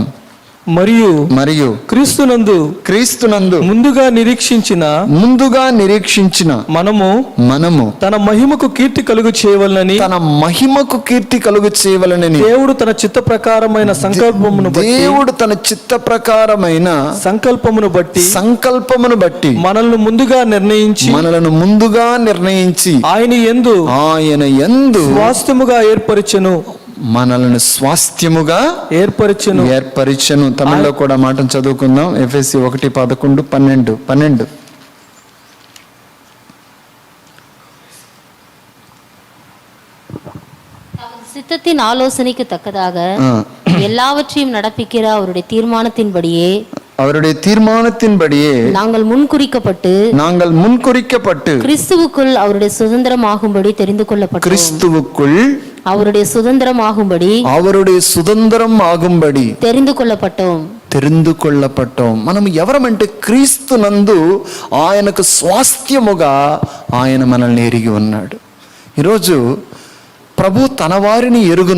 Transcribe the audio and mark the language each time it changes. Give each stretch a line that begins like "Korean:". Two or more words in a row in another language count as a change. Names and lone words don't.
Telugu: మరియు క్రీస్తునందు ముందుగా నిరీక్షించిన మనము తన మహిమకు కీర్తి కలుగు చేయవలనని దేవుడు తన చిత్త ప్రకారమైన సంకల్పమును బట్టి మనల్ని ముందుగా నిర్ణయించి ఆయన యందు స్వాస్థ్యముగా ఏర్పరిచెను. మనల్ని స్వాస్థ్యముగా ఏర్పరిచెను. తమిళ్లో కూడా మాటను చదువుకుందాం. ఎఫెసీ 1:11-12.
Tamil: சித்தத்தின் ஆலோசனைக்கு தக்கதாக எல்லாவற்றையும் நடப்பிக்கிற அவருடைய தீர்மானத்தின்படியே நாங்கள் முன்குறிக்கப்பட்டு கிறிஸ்துவுக்குள் அவருடைய சுதந்திரமாகும்படி தெரிந்து కొள்ளపట్టం.
Telugu: మనం ఎవరమంటే క్రీస్తునందు ఆయనకు స్వాస్థ్యముగా ఆయన మనల్ని ఎరిగి ఉన్నాడు. ఈరోజు ప్రభు తన వారిని ఎరుగును.